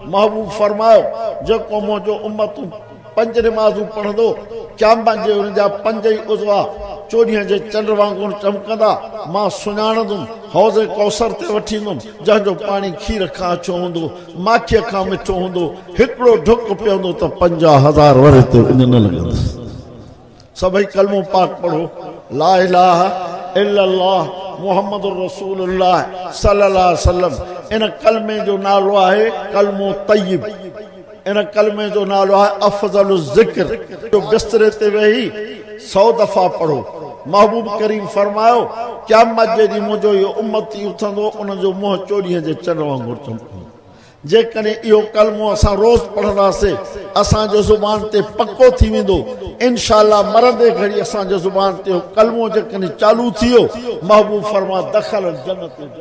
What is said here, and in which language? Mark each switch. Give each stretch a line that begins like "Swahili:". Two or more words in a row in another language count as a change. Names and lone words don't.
Sindhi: महबूब फरमायो जेको मुंहिंजो उम्मतूं पंज नमाज़ूं पढ़ंदो क़यामत जे उन जा पंज ई उज़वा चोॾींहं जे चंड वांगुरु चमकंदा मां सुञाणंदुमि हौज़ कौसर ते वठींदुमि जंहिंजो पाणी खीर खां अछो हूंदो माखीअ खां मिठो हूंदो हिकिड़ो ढुक पीअंदो त 50,000 वरे ते उन न लॻंदुसि सभई कलमो पाक पढ़ो
Arabic: لا إله إلا الله محمد رسول الله صلى الله عليه وسلم
Sindhi: इन कलमे जो नालो आहे कलमो तय्यब इन कलमे जो नालो आहे अफज़लु ज़िक्र जो बिस्तरे ते वेही 100 दफ़ा पढ़ो महबूब करीम फरमायो क़यामत जे ॾींहुं मुंहिंजो इहो उम्मती उथंदो उन जो मुंहुं चोॾींहं जे चंड वांगुरु चमकंदो जेकॾहिं इहो कलमो असां रोज़ पढ़ंदासीं असांजो ज़ुबान ते पको थी वेंदो इंशाअल्लाह मरंदे घड़ी असांजो ज़ुबान ते कलमो जेकॾहिं चालू थी वियो महबूब फरमा दख़ल जन्नत